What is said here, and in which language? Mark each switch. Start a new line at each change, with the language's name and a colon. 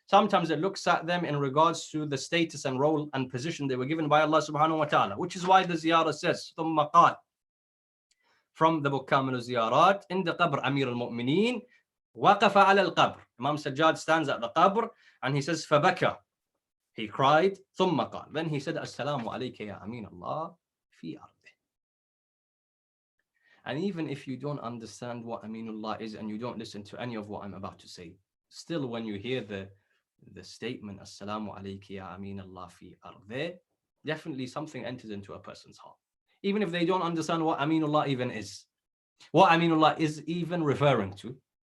English: Sometimes it looks at them in regards to the status and role and position they were given by Allah subhanahu wa ta'ala, which is why the ziyarah says,
Arabic: ثم قال,
English: from the book Kamil al-Ziyarat, in the qabr Amir al-Mu'mineen,
Arabic: وقف على القبر.
English: Imam Sajjad stands at the qabr and he says,
Arabic: فبكى.
English: He cried,
Arabic: ثم قال.
English: Then he said,
Arabic: السلام عليك يا أمين الله في أرضه.
English: And even if you don't understand what Aminullah is and you don't listen to any of what I'm about to say, still when you hear the statement, Assalamu alayki ya Aminullah fi ardeh, definitely something enters into a person's heart. Even if they don't understand what Aminullah even is, what Aminullah is even referring to.